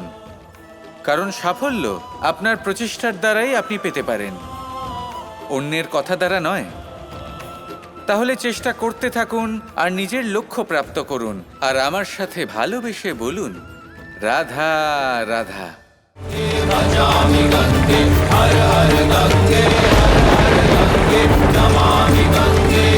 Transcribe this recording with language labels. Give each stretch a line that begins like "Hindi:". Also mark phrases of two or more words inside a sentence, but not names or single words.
Bangla: কারণ সাফল্য আপনার প্রচেষ্টার দ্বারাই আপনি পেতে পারেন, অন্যের কথা দ্বারা নয়। তাহলে চেষ্টা করতে থাকুন আর নিজের লক্ষ্য প্রাপ্ত করুন। আর আমার সাথে ভালোবেসে বলুন, রাধা রাধা।
Sanskrit: भजामि गंगे हर हर गंगे हर हर गंगे नमामि गंगे।